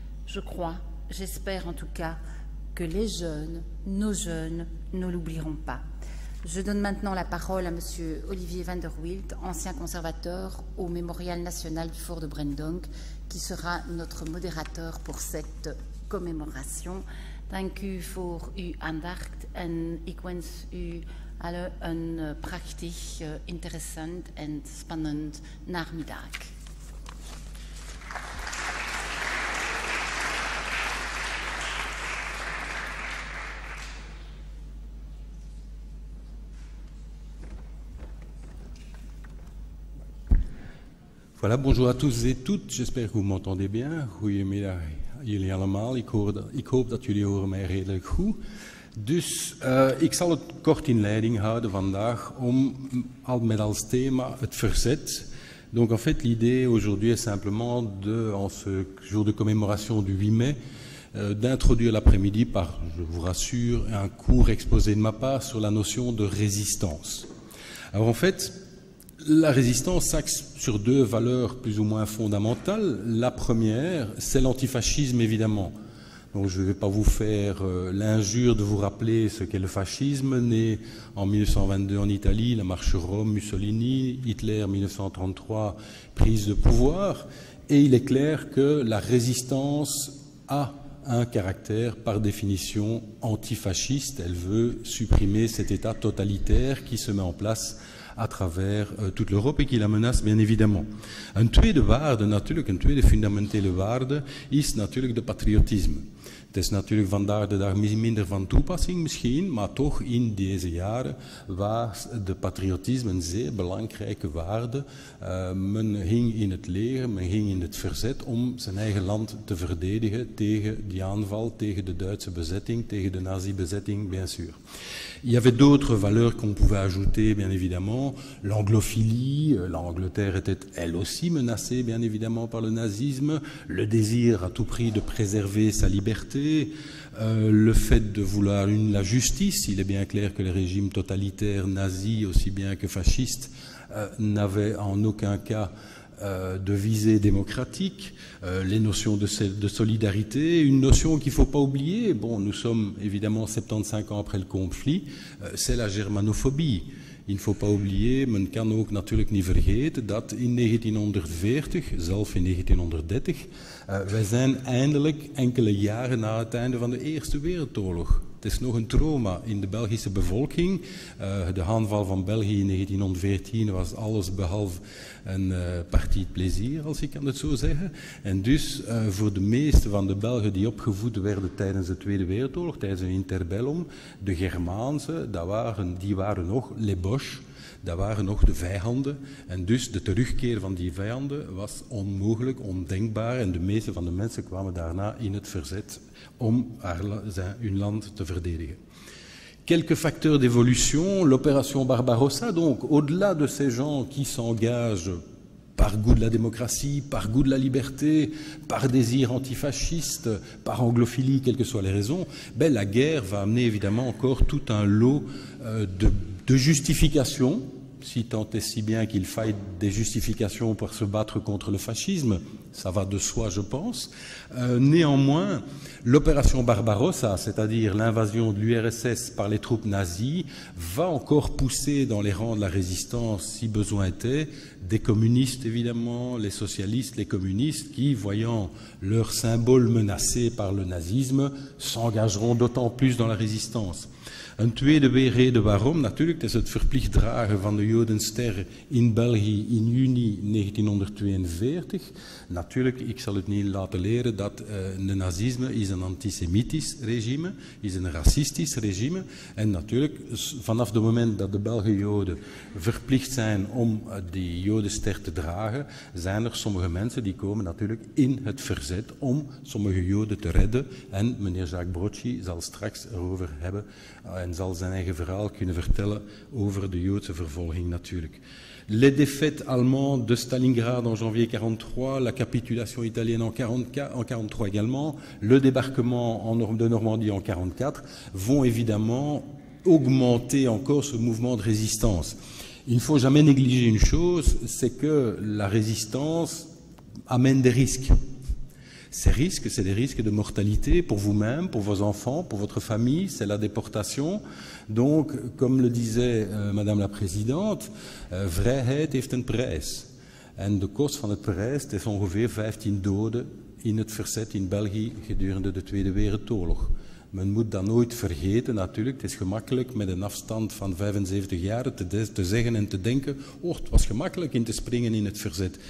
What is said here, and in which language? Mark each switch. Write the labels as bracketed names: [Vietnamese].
[French] Je crois, j'espère en tout cas, que les jeunes, ne l'oublieront pas. Je donne maintenant la parole à M. Olivier van der Wilt, ancien conservateur au Mémorial national du fort de Brendonk, qui sera notre modérateur pour cette commémoration. [Dutch] Dank u voor uw aandacht en ik wens u alle een prachtig, interessant en spannend namiddag. [French] Voilà, bonjour à tous et toutes. J'espère que vous m'entendez bien. [Dutch] Goedemiddag jullie allemaal. Ik hoop dat jullie horen mij redelijk goed. Dus ik zal het kort in leiding houden vandaag met als thema het verzet. [French] Donc en fait l'idée aujourd'hui est simplement en ce jour de commémoration du 8 mai, d'introduire l'après-midi par, je vous rassure, un court exposé de ma part sur la notion de résistance. Alors en fait, la résistance s'axe sur deux valeurs plus ou moins fondamentales. La première, c'est l'antifascisme évidemment. Donc je ne vais pas vous faire l'injure de vous rappeler ce qu'est le fascisme, né en 1922 en Italie, la marche Rome, Mussolini, Hitler 1933, prise de pouvoir. Et il est clair que la résistance a un caractère par définition antifasciste. Elle veut supprimer cet état totalitaire qui se met en place à travers toute l'Europe et qui la menace bien évidemment. [Dutch] Een tweede waarde natuurlijk, een tweede fundamentele waarde is natuurlijk de patriotisme. Het is natuurlijk vandaag de dag minder van toepassing misschien, maar toch in deze jaren was de patriotisme een zeer belangrijke waarde. Men ging in het leger, men ging in het verzet om zijn eigen land te verdedigen tegen die aanval, tegen de Duitse bezetting, tegen de nazi-bezetting, [French] bien sûr. Il y avait d'autres valeurs qu'on pouvait ajouter, bien évidemment. L'anglophilie, l'Angleterre était elle aussi menacée, bien évidemment, par le nazisme. Le désir à tout prix de préserver sa liberté. Le fait de vouloir la justice. Il est bien clair que les régimes totalitaires nazis, aussi bien que fascistes, n'avaient en aucun cas de visée démocratique, les notions de solidarité, une notion qu'il ne faut pas oublier, bon, nous sommes évidemment 75 ans après le conflit, c'est la germanophobie. Il ne faut pas oublier, [Dutch] men kan ook natuurlijk niet vergeten dat in 1940, zelf in 1930, wij zijn eindelijk enkele jaren na het einde van de Eerste Wereldoorlog. Het is nog een trauma in de Belgische bevolking. De aanval van België in 1914 was alles behalve een partie plezier, als ik kan het zo zeggen. En dus voor de meeste van de Belgen die opgevoed werden tijdens de Tweede Wereldoorlog, tijdens een interbellum, de Germaanse, die waren nog les Boches. Dat waren nog de vijanden en dus de terugkeer van die vijanden was onmogelijk, ondenkbaar en de meeste van de mensen kwamen daarna in het verzet om hun land te verdedigen. [French] Quelques facteurs d'évolution, l'opération Barbarossa, donc au-delà de ces gens qui s'engagent par goût de la démocratie, par goût de la liberté, par désir antifasciste, par anglophilie, quelles que soient les raisons, ben, la guerre va amener évidemment encore tout un lot de justifications, si tant est si bien qu'il faille des justifications pour se battre contre le fascisme, ça va de soi je pense. Néanmoins, l'opération Barbarossa, c'est-à-dire l'invasion de l'URSS par les troupes nazies, va encore pousser dans les rangs de la résistance, si besoin était, des communistes évidemment, les socialistes, les communistes, qui, voyant leur symbole menacé par le nazisme, s'engageront d'autant plus dans la résistance. [Dutch] Een tweede reden waarom, natuurlijk, het is het verplicht dragen van de Jodenster in België in juni 1942. Natuurlijk, ik zal het niet laten leren dat de nazisme is een antisemitisch regime, is een racistisch regime. En natuurlijk, vanaf het moment dat de Belgische Joden verplicht zijn om die Jodenster te dragen, zijn er sommige mensen die komen natuurlijk in het verzet om sommige Joden te redden. En meneer Jacques Brocchi zal straks erover hebben en zal zijn eigen verhaal kunnen vertellen over de Joodse vervolging natuurlijk. [French] Les défaites allemandes de Stalingrad en janvier 1943, la capitulation italienne en 1943 également, le débarquement de Normandie en 1944 vont évidemment augmenter encore ce mouvement de résistance. Il ne faut jamais négliger une chose, c'est que la résistance amène des risques. Ces risques, c'est des risques de mortalité pour vous-même, pour vos enfants, pour votre famille, c'est la déportation. Donc, comme le disait Madame la Présidente, [Dutch] vrijheid heeft een prijs. En de kost van het prijs is ongeveer 15 doden in het verzet in België gedurende de Tweede Wereldoorlog. Men moet dat nooit vergeten natuurlijk. Het is gemakkelijk met een afstand van 75 jaar te zeggen en te denken, oh, het was gemakkelijk in te springen in het verzet.